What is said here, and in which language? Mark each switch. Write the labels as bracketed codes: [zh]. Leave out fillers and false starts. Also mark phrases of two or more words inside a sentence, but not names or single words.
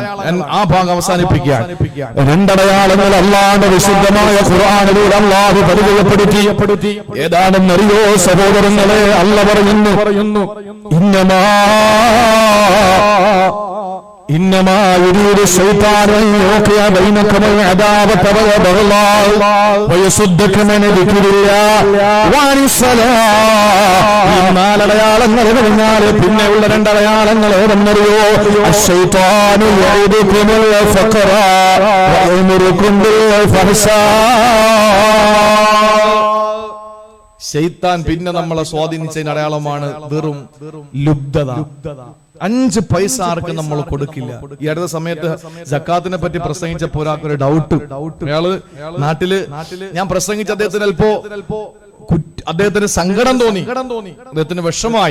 [ml] ആ ഭാഗം അവസാനിപ്പിക്കുകയാണ്. രണ്ടടയാളങ്ങൾ അല്ലാഹുവിന്റെ വിശുദ്ധമായ ഖുർആനിലൂടെ അല്ലാഹു പരിചയപ്പെടുത്തി. ഏതാണെന്നറിയോ സഹോദരങ്ങളെ? അല്ലാഹു പറയുന്നു [ar] إنما يريد يريد الشيطان أن يوقع بينكم العداوة والبغضاء ويصدكم عن ذكر الله وعن الصلاة. [ml] നാലടയാളങ്ങൾ കഴിഞ്ഞാൽ പിന്നെയുള്ള രണ്ടടയാളങ്ങൾ ഏതെന്നറിയോ? [ar] الشيطان يعدكم الفقر ويأمركم بالفحشاء. [ml] ശൈത്താൻ പിന്നെ നമ്മളെ സ്വാധീനിച്ചതിന് അടയാളമാണ് വെറും ലുബ്ധത. 5 പൈസ ആർക്ക് നമ്മൾ കൊടുക്കില്ല. ഈ അടുത്ത സമയത്ത് സക്കാത്തിനെ പറ്റി പ്രസംഗിച്ചപ്പോൾ ഒരാൾക്കൊരു ഡൗട്ട്. അയാള് നാട്ടില് ഞാൻ പ്രസംഗിച്ച അദ്ദേഹത്തിന് അദ്ദേഹത്തിന് സങ്കടം തോന്നി, അദ്ദേഹത്തിന് വിഷമായി.